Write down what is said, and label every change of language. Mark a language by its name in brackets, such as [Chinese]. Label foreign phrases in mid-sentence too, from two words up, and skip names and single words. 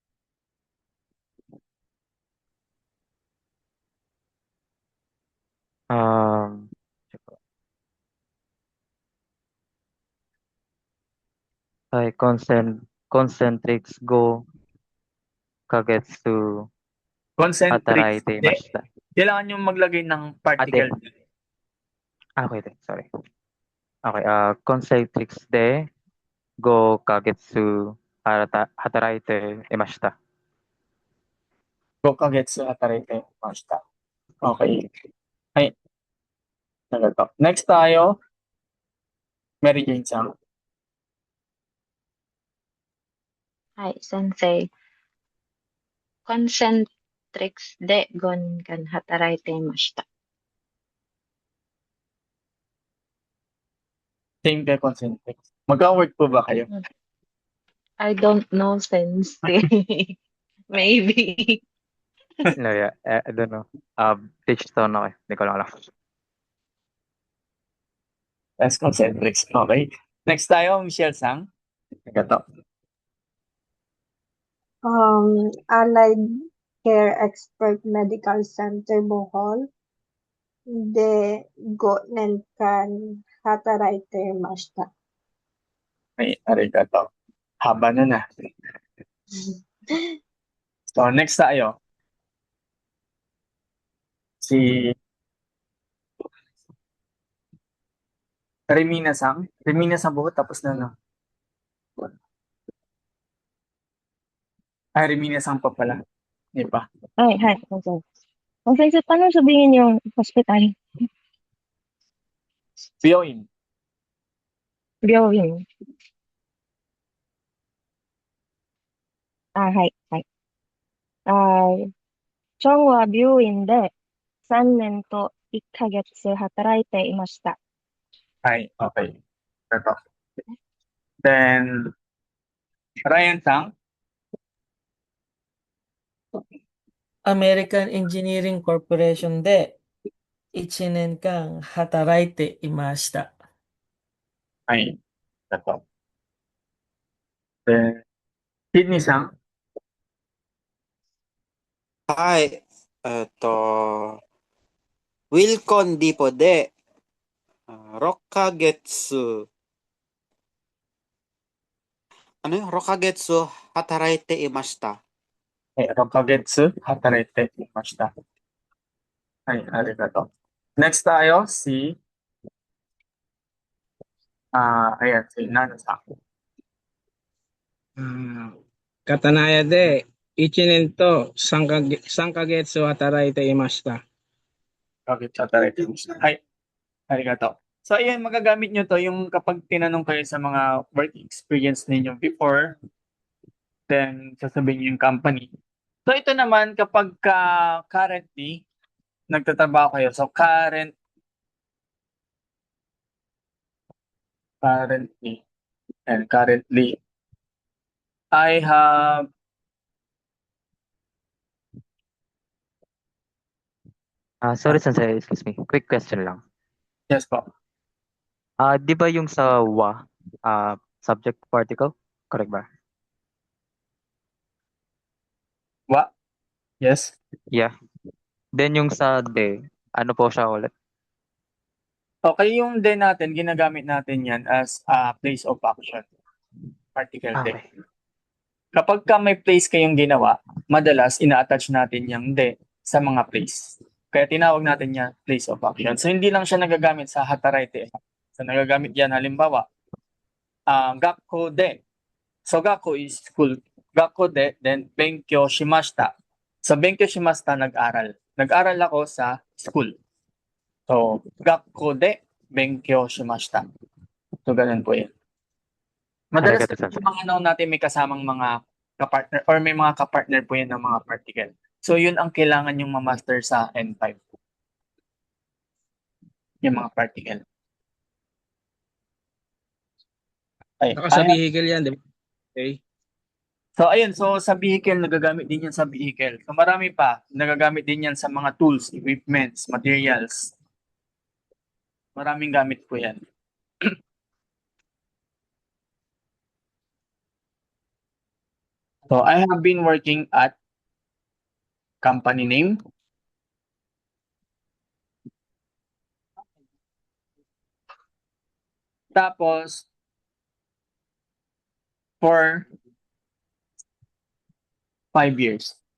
[Japanese] Concentrics 五ヶ月 Concentric. 働いていました. [Filipino] Kailangan yung maglagay ng particle. [English] Okay, sorry. Okay, [Japanese] concentrics で五ヶ月働いていました. 5ヶ月働いてました。Okay. [Filipino] はい。Next tayo, Mary Jane Sang. [Japanese] はい、先生。コンセントリックスで5年間働いていました。 [Filipino] Same kay concentric. Magka-work po ba kayo? [English] I don't know, sensei. Maybe. No, yeah, I don't know. [Filipino] Teach tone ako eh. Hindi ko lang alam. [English] Yes, concentrics. Okay. [Filipino] Next tayo, Michelle Sang. Ito. [Japanese] Allied Care Expert Medical Center Bohol de 5年間働いていました。 May arigato. [Filipino] Haba na na. So, next tayo. Si Remina Sang. Remina Sang buo, tapos na no? Ay, Remina Sang pa pala. Di ba? Ay, hi, sensei. Sensei, paano sabihin yung hospital? [Japanese] Byoin. 病院。はい、はい。チョンは病院で3年と1ヶ月働いていました。 [Filipino] Ay, okay. Ito. Then, Ryan Sang. [Japanese] American Engineering Corporation で1年間働いていました。 [Filipino] Ay, ito. Then, Sydney Sang. [Japanese] Hi. Wilcon Dipo de. 6 ヶ月。 [Filipino] ano yun? [Japanese] 6ヶ月働いていました。 6ヶ月働いていました。Ay, arigato. [Filipino] Next tayo, si ayan, si Nana Sang. [Japanese] 刀屋で1年と3ヶ月働いていました。 Bakit働いてました? Ay, arigato. [Filipino] So, ayan, magagamit nyo to yung kapag tinanong kayo sa mga [English] work experience [Filipino] ninyo before, then sasabihin nyo yung company. So, ito naman, kapag currently, nagtatrabaho kayo. [English] So, currently, and currently, I have, Sorry, sensei, excuse me. [Filipino] Quick question lang. yes po. Di ba yung sa wa, [English] subject particle? [Filipino] Correct ba? Wa? [English] Yes? Yeah. [Filipino] Then yung sa de, ano po siya ulit? Okay, yung de natin, ginagamit natin yan as a [English] place of action. [Filipino] Particle de. [English] Okay. [Filipino] Kapag may place kayong ginawa, madalas ina-attach natin yung de sa mga place. Kaya tinawag natin yan [English] place of action. [Filipino] So hindi lang siya nagagamit sa hataraite. So nagagamit yan halimbawa, [Japanese] 学校で. [English] So gakko is school. [Japanese] 学校で, then 勉強しました. [Filipino] Sa [Japanese] 勉強しました, [Filipino] nag-aral. Nag-aral ako sa school. [Japanese] So 学校で勉強しました. [Filipino] So ganun po yan. Madalas [Japanese] ありがとう、先生. [Filipino] yung mga noun natin may kasamang mga kapartner or may mga kapartner po yan ng mga particle. So yun ang kailangan yung ma-master sa N5. Yung mga particle. Ay, Baka sa vehicle yan, di ba? [English] Okay. [Filipino] so ayun, so sa vehicle, nagagamit din yan sa vehicle. So marami pa, nagagamit din yan sa mga [English] tools, equipments, materials. [Filipino] Maraming gamit po yan. [English] So I have been working at company name. [Filipino] Tapos, [English] for 5 years.